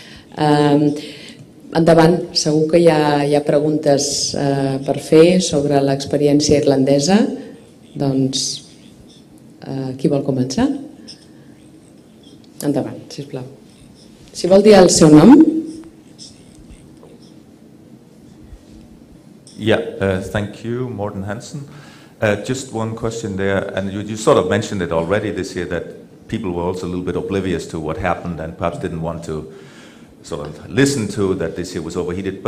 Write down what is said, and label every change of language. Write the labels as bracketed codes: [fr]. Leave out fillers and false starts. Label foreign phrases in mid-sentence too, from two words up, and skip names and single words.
[ca] Endavant, segur que hi ha preguntes per fer sobre l'experiència irlandesa. Doncs, qui vol començar? Endavant, sisplau. Si vol dir el seu nom. [en] Yeah, thank you, Morten Hansen. Just one question there, and you sort of mentioned it already this year, that people were also a little bit oblivious to what happened and perhaps didn't want to sort of listen to that this year was overheated.